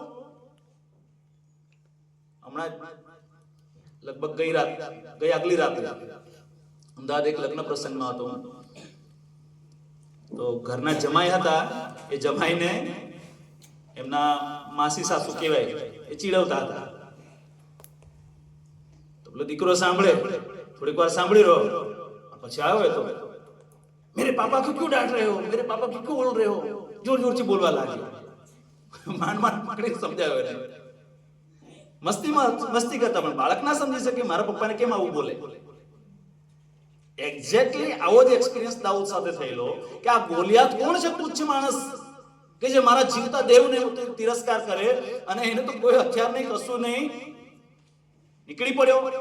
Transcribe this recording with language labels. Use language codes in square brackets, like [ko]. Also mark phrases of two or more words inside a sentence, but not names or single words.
[gu] હમણાં લગભગ ગઈ આગલી રાત્રે અમદાવાદ એક લગ્ન પ્રસંગમાં હતો, તો ઘરના જમાઈ હતા, એ જમાઈને એમના માસી સાસુ કહેવાય એ ચીડવતા હતા. તો પેલો દીકરો સાંભળે, થોડીક વાર સાંભળી રહ્યો, પછી આવ્યો તો [hi] मेरे पापा क्यों डांट रहे हो, मेरे पापा क्यों बोल रहे हो, [gu] જોર જોર સે બોલવા લાગ્યો. માંડ પકડી સમજાવ્યો એને. મસ્તી કરતા, પણ બાળક ના સમજી શકે મારા પપ્પાને કેમ આવું બોલે. એક્ઝેક્ટલી આવો જ એક્સપિરિયન્સ દાઉદ સાથે થયેલો કે આ ગોલિયાત કોણ છે, તુચ્છ માણસ કે જે મારા જીવતા દેવને તિરસ્કાર કરે, અને એને તો કોઈ હથિયાર નહીં, કશું નહીં, નીકળી પડ્યો.